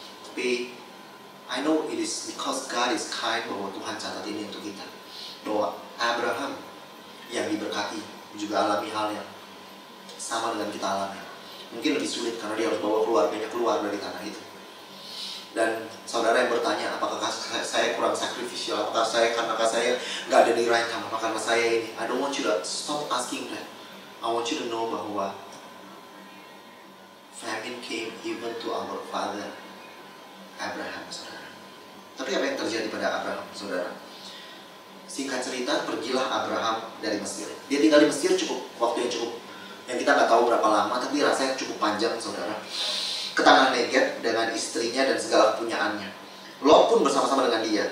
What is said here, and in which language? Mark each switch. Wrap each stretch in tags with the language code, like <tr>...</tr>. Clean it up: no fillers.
<id>Tapi</id> <en>I know it is because God is kind,</en> <id>bahwa Tuhan catat ini untuk kita, bahwa Abraham yang diberkati juga alami hal yang sama dengan kita alami. Mungkin lebih sulit karena dia harus bawa keluarganya keluar dari tanah itu. Dan saudara yang bertanya, apakah saya kurang sacrificial, apakah saya nggak ada di</id> <en>right time,</en> <id>apakah karena saya ini?</id> <en>I don't want you to stop asking that. I want you to know bahwa famine came even to our father Abraham, saudara.</en> <id>Tapi apa yang terjadi pada Abraham, saudara? Singkat cerita, pergilah Abraham dari Mesir. Dia tinggal di Mesir waktu yang cukup, yang kita nggak tahu berapa lama, tapi rasanya cukup panjang, saudara. Ke tanah Negeb dengan istrinya dan segala kepunyaannya. Lot pun bersama-sama dengan dia.</id>